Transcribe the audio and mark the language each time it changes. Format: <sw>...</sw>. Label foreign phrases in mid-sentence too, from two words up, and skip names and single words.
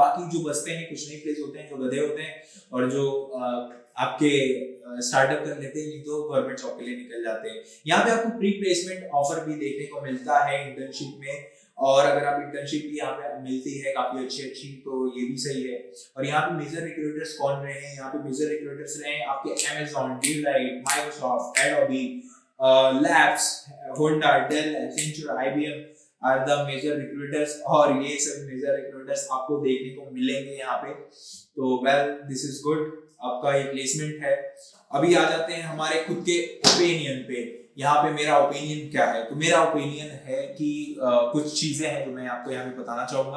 <hi>बाकी जो बचते हैं कुछ नहीं प्लेस होते हैं, जो गधे होते हैं, और जो आपके स्टार्टअप कर लेते हैं, नहीं तो</hi> <en>government job</en> <hi>के लिए निकल जाते हैं। यहाँ पे आपको</hi> <en>pre placement offer</en> <hi>भी देखने को मिलता है इंटर्नशिप में, और अगर आप इंटर्नशिप भी यहाँ पे मिलती है काफी अच्छी, तो ये भी सही है। और यहाँ पे</hi> <en>major recruiters</en> <hi>कौन रहे हैं, यहाँ पे</hi> <en>major recruiters</en> <hi>रहे हैं आपके Amazon, Deloitte, Microsoft, Adobe, Labs, Honda, Dell, Accenture, IBM</hi> <en>are the major recruiters.</en> <hi>और ये सभी</hi> <en>major recruiters</en> <hi>आपको देखने को मिलेंगे यहाँ पे। तो</hi> <en>well, this is good,</en> <hi>आपका ये प्लेसमेंट है। अभी आ जाते हैं हमारे खुद के ओपिनियन पे। यहाँ पे मेरा ओपिनियन क्या है, तो मेरा ओपिनियन है कि कुछ चीजें हैं जो मैं आपको यहाँ पे बताना चाहूंगा।</hi>